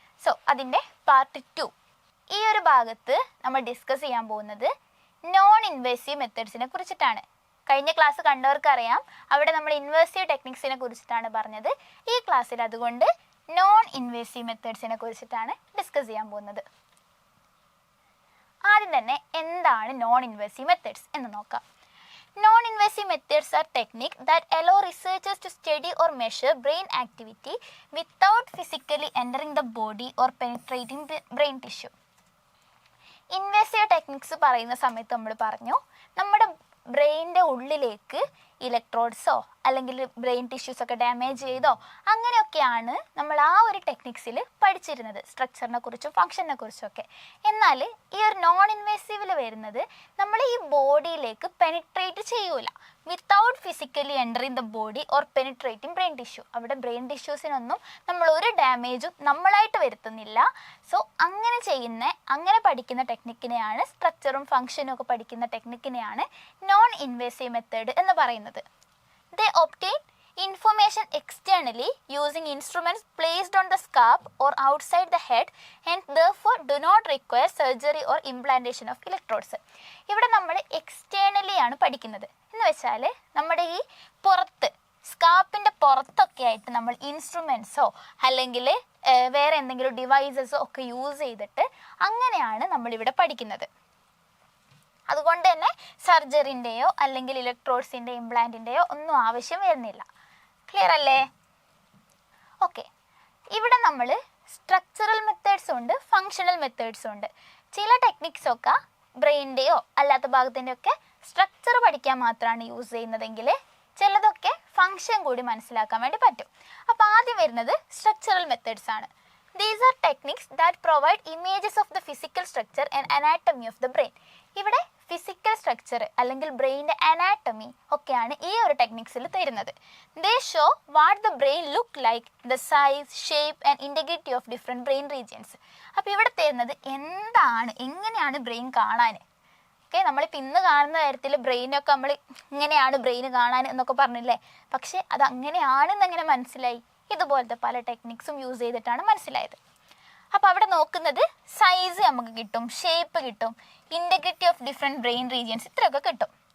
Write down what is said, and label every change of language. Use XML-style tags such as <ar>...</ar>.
<ml>So അതിൻ്റെ part 2. ഈ ഒരു ഭാഗത്ത് നമ്മൾ ഡിസ്കസ് ചെയ്യാൻ പോകുന്നത് നോൺ ഇൻവേസീവ് മെത്തേഡ്സിനെ കുറിച്ചിട്ടാണ്. കഴിഞ്ഞ ക്ലാസ് കണ്ടവർക്കറിയാം, അവിടെ നമ്മൾ ഇൻവേസീവ് ടെക്നിക്സിനെ കുറിച്ചിട്ടാണ് പറഞ്ഞത്. ഈ ക്ലാസ്സിൽ അതുകൊണ്ട് നോൺ ഇൻവേസീവ് മെത്തേഡ്സിനെ കുറിച്ചിട്ടാണ് ഡിസ്കസ് ചെയ്യാൻ പോകുന്നത്. ആദ്യം തന്നെ എന്താണ് നോൺ ഇൻവേസീവ് മെത്തേഡ്സ് എന്ന് നോക്കാം.</ml> <en>Non invasive methods are technique that allow researchers to study or measure brain activity without physically entering the body or penetrating the brain tissue.</en> <ml>Invasive techniques പറയുന്ന സമയത്ത് നമ്മൾ പറഞ്ഞു, നമ്മുടെ ബ്രെയിനിൻ്റെ ഉള്ളിലേക്ക് ഇലക്ട്രോഡ്സോ അല്ലെങ്കിൽ ബ്രെയിൻ ടിഷ്യൂസൊക്കെ ഡാമേജ് ചെയ്തോ അങ്ങനെയൊക്കെയാണ് നമ്മൾ ആ ഒരു ടെക്നിക്സിൽ പഠിച്ചിരുന്നത്, സ്ട്രക്ചറിനെ കുറിച്ചും ഫങ്ഷനെ കുറിച്ചൊക്കെ. എന്നാൽ ഈ ഒരു നോൺ ഇൻവേസീവിൽ വരുന്നത് നമ്മൾ ഈ ബോഡിയിലേക്ക് പെനിട്രേറ്റ് ചെയ്യൂല,</ml> <en>Without physically entering the body or penetrating brain tissue.</en> <ml>അവിടെ ബ്രെയിൻ ടിഷ്യൂസിനൊന്നും നമ്മൾ ഒരു ഡാമേജും നമ്മളായിട്ട് വരുത്തുന്നില്ല. സോ അങ്ങനെ പഠിക്കുന്ന ടെക്നിക്കിനെയാണ്, സ്ട്രക്ചറും ഫങ്ഷനും ഒക്കെ പഠിക്കുന്ന ടെക്നിക്കിനെയാണ് നോൺ ഇൻവേസീവ് മെത്തേഡ് എന്ന് പറയുന്നത്.</ml> <en>They obtain information externally using instruments placed on the scalp or outside the head and therefore do not require surgery or implantation of electrodes.</en> <ml>ഇവിടെ നമ്മൾ എക്സ്റ്റേണലി ആണ് പഠിക്കുന്നത്. എന്ന് വെച്ചാൽ നമ്മുടെ ഈ പുറത്ത്, സ്കാപ്പിൻ്റെ പുറത്തൊക്കെ ആയിട്ട് നമ്മൾ ഇൻസ്ട്രുമെൻറ്റ്സോ അല്ലെങ്കിൽ വേറെ എന്തെങ്കിലും ഡിവൈസസോ ഒക്കെ യൂസ് ചെയ്തിട്ട് അങ്ങനെയാണ് നമ്മളിവിടെ പഠിക്കുന്നത്. അതുകൊണ്ട് തന്നെ സർജറിൻ്റെയോ അല്ലെങ്കിൽ ഇലക്ട്രോഡ്സിൻ്റെ ഇംപ്ലാന്റിൻ്റെയോ ഒന്നും ആവശ്യം വരുന്നില്ല. ക്ലിയർ അല്ലേ? ഓക്കെ, ഇവിടെ നമ്മൾ സ്ട്രക്ചറൽ മെത്തേഡ്സും ഉണ്ട്, ഫങ്ഷണൽ മെത്തേഡ്സും ഉണ്ട്. ചില ടെക്നിക്സൊക്കെ ബ്രെയിനിൻ്റെയോ അല്ലാത്ത ഭാഗത്തിൻ്റെയോ ഒക്കെ സ്ട്രക്ചർ പഠിക്കാൻ മാത്രമാണ് യൂസ് ചെയ്യുന്നതെങ്കിൽ ചിലതൊക്കെ ഫങ്ഷൻ കൂടി മനസ്സിലാക്കാൻ വേണ്ടി പറ്റും. അപ്പോൾ ആദ്യം വരുന്നത് സ്ട്രക്ചറൽ മെത്തേഡ്സ് ആണ്.</ml> <en>These are techniques that provide images of the physical structure and anatomy of the brain.</en> <ml>ഇവിടെ ഫിസിക്കൽ സ്ട്രക്ചർ അല്ലെങ്കിൽ ബ്രെയിൻ്റെ അനാട്ടമി ഒക്കെയാണ് ഈ ഒരു ടെക്നിക്സിൽ തരുന്നത്.</ml> <en>They show what the brain look like, the size, shape and integrity of different brain regions.</en> <ml>അപ്പോൾ ഇവിടെ തരുന്നത് എങ്ങനെയാണ് ബ്രെയിൻ കാണാൻ. ഓക്കെ, നമ്മളിപ്പോൾ ഇന്ന് കാണുന്ന കാര്യത്തിൽ ബ്രെയിനൊക്കെ നമ്മൾ ഇങ്ങനെയാണ് ബ്രെയിൻ കാണാൻ എന്നൊക്കെ പറഞ്ഞില്ലേ, പക്ഷേ അത് അങ്ങനെയാണെന്ന് എങ്ങനെ മനസ്സിലായി? ഇതുപോലത്തെ പല ടെക്നിക്സും യൂസ് ചെയ്തിട്ടാണ് മനസ്സിലായത്. അപ്പോൾ അവിടെ നോക്കുന്നത് സൈസ് നമുക്ക് കിട്ടും, ഷേപ്പ് കിട്ടും,</ml> <en>integrity of different brain regions,</en> <ml>ഇത്രയൊക്കെ കിട്ടും.</ml>